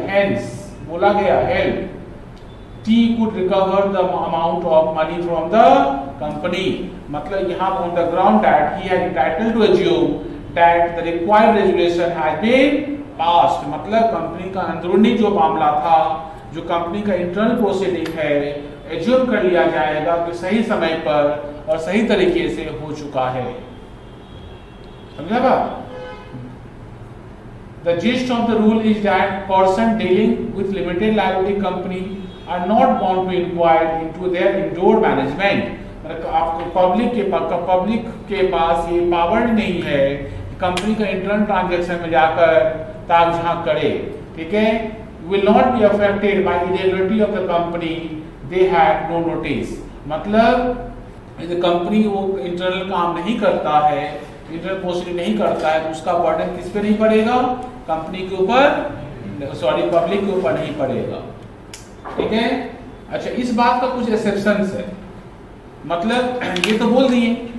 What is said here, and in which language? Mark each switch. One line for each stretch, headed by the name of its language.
Hindi: Hence बोला गया
English: help T could recover the amount of money from the company,
Hindi: मतलब यहाँ
English: on the ground that he had entitled to assume that the required regulation has been passed,
Hindi: मतलब company का अंदरूनी जो मामला था, जो कंपनी का इंटरनल प्रोसीडिंग है, एज्यूम कर लिया जाएगा कि सही समय पर और सही तरीके से हो चुका है। समझा बात?
English: The gist of the rule is that person dealing with limited liability company are not bound to inquire into their indoor management।
Hindi: आपको पब्लिक के पास ये पावर नहीं है कि कंपनी का इंटरनल ट्रांजैक्शन में जाकर ताक झांक करे, ठीक है?
English: will not be affected by irregularity of the company they had no notice।
Hindi: मतलब यदि कंपनी वो इंटरनल काम नहीं करता है, इंटरनल प्रोसीडिंग नहीं करता है, तो उसका बर्डन किस पे नहीं पड़ेगा? कंपनी के ऊपर, सॉरी पब्लिक के ऊपर नहीं पड़ेगा, ठीक है? अच्छा, इस बात का कुछ एक्सेप्शंस है, मतलब ये तो बोल दिए